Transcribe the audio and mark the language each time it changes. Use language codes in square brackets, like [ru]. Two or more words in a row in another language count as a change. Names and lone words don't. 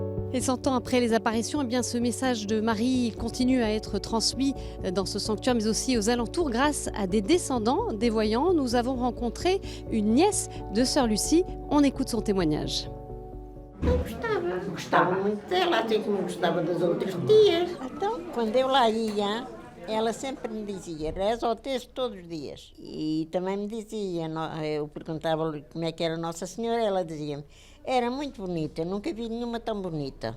[fr] Et 100 ans après les apparitions, eh bien, ce message de Marie continue à être transmis dans ce sanctuaire, mais aussi aux alentours, grâce à des descendants des voyants. Nous avons rencontré une nièce de Sœur Lucie. On écoute son témoignage. [pt] Gostava muito dela, assim como gostava das outras tias. Então, quando eu lá ia, ela sempre me dizia, reza o texto todos os dias. E também me dizia, eu perguntava-lhe como é que era Nossa Senhora, ela dizia-me, era muito bonita, nunca vi nenhuma tão bonita.